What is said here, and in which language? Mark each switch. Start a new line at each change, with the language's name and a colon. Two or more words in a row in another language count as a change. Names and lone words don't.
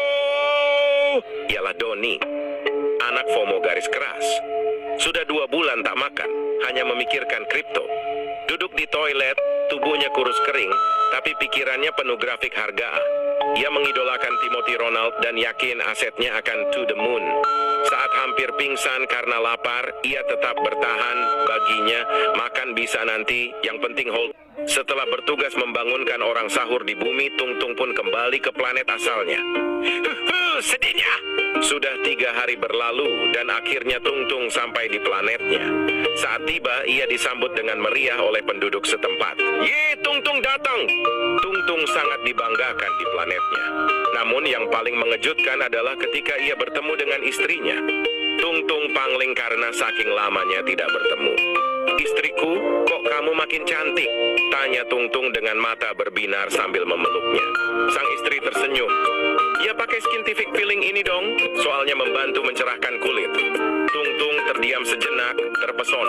Indonesian: Ialah Doni, anak FOMO garis keras. hanya memikirkan kripto. Duduk di toilet, tubuhnya kurus kering, tapi pikirannya penuh grafik harga. Ia mengidolakan Timothy Ronald dan yakin asetnya akan
English: to the moon.
Indonesian: Saat hampir pingsan karena lapar, ia tetap bertahan. Baginya, makan bisa nanti, yang penting hold. Setelah bertugas membangunkan orang sahur di bumi, Tung Tung pun kembali ke planet asalnya. Sedihnya. Sudah 3 hari berlalu dan akhirnya Tung Tung sampai di planetnya. Saat tiba, ia disambut dengan meriah oleh penduduk setempat. Ye, Tung Tung datang! Tung Tung sangat dibanggakan di planetnya. Namun yang paling mengejutkan adalah ketika ia bertemu dengan istrinya. Tung Tung pangling karena saking lamanya tidak bertemu. Istriku, kok kamu makin cantik? Tanya Tung Tung dengan mata berbinar sambil memeluknya. Sang istri tersenyum. Ya pakai
English: scientific peeling
Indonesian: ini dong, soalnya membantu mencerahkan kulit. Tung Tung terdiam sejenak, terpesona.